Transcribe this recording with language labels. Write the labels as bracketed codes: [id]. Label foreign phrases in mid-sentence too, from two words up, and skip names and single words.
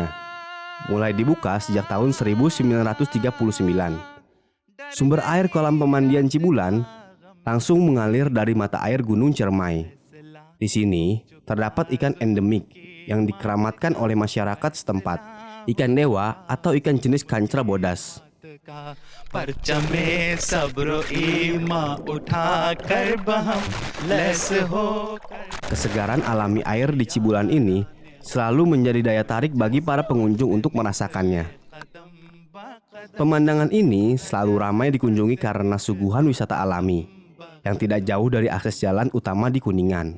[id] Mulai dibuka sejak tahun 1939. Sumber air kolam pemandian Cibulan langsung mengalir dari mata air Gunung Cermai. Di sini terdapat ikan endemik yang dikeramatkan oleh masyarakat setempat, ikan dewa atau ikan jenis kancra bodas. [ur] پرچمے صبرو ایما اٹھا کر بہم لیس ہو. [id] Kesegaran alami air di Cibulan ini selalu menjadi daya tarik bagi para pengunjung untuk merasakannya. Pemandangan ini selalu ramai dikunjungi karena suguhan wisata alami yang tidak jauh dari akses jalan utama di Kuningan.